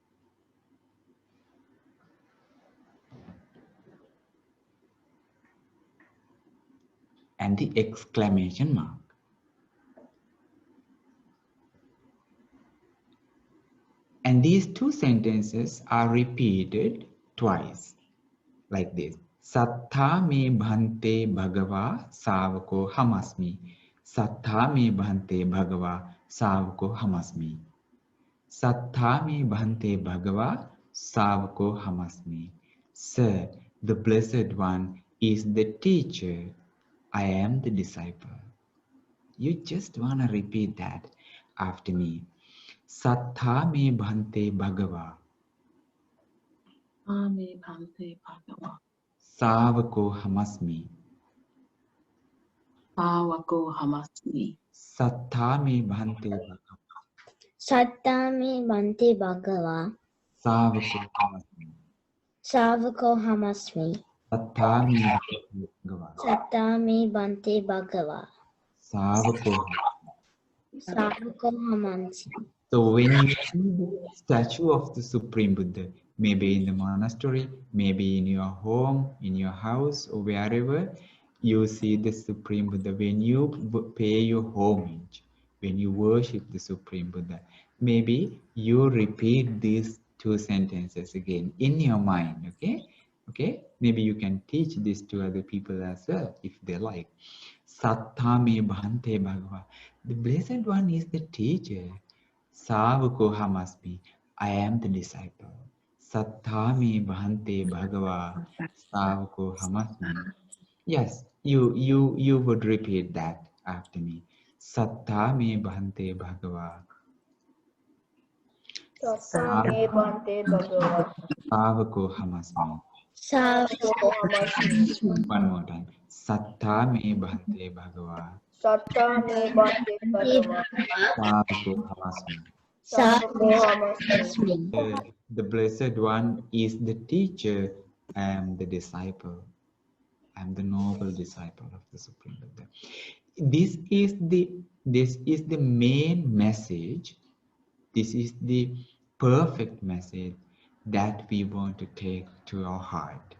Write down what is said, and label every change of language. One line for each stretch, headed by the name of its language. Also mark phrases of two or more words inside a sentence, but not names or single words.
English: And the exclamation mark. And these two sentences are repeated twice, like this.
Pali: Sattha me bhante bhagava savako hamasmi. Sattha me bhante bhagava savako hamasmi. Sattha me bhante bhagava savako hamasmi.
English: Sir, the Blessed One is the teacher. I am the disciple. You just want to repeat that after me.
Pali: Sattha me bhante bhagava. Ame bhante bhagava. Savako hamasmi. Savako hamasmi. Sattha me bhante bhagava. Satta me bhante bhagava. Savako hamasmi. Savako hamasmi. Sattha me bhante bhagava. Satta me bhante bhagava. Savako. Savako hamasmi.
English: So when you see the statue of the Supreme Buddha, maybe in the monastery, maybe in your home, in your house, or wherever you see the Supreme Buddha, when you pay your homage, when you worship the Supreme Buddha, maybe you repeat these two sentences again in your mind, okay? Okay, maybe you can teach this to other people as well, if they like.
Pali: Sattha me bhante bhagava.
English: The Blessed One is the teacher.
Pali: Savako hamasmi.
English: I am the disciple.
Pali: Sattha me bhante bhagava. Savako hamasmi.
English: Yes, you would repeat that after me.
Pali: Sattha me bhante bhagava. Sattha me bhante bhagava. Savako hamasmi. Savako hamasmi.
English: One more time.
Pali: Sattha me bhante bhagava. Sattha me bhante bhagava. Savako hamasmi. Savako hamasmi.
English: The Blessed One is the teacher. I am the disciple. I am the noble disciple of the Supreme Buddha. This is the main message. This is the perfect message that we want to take to our heart.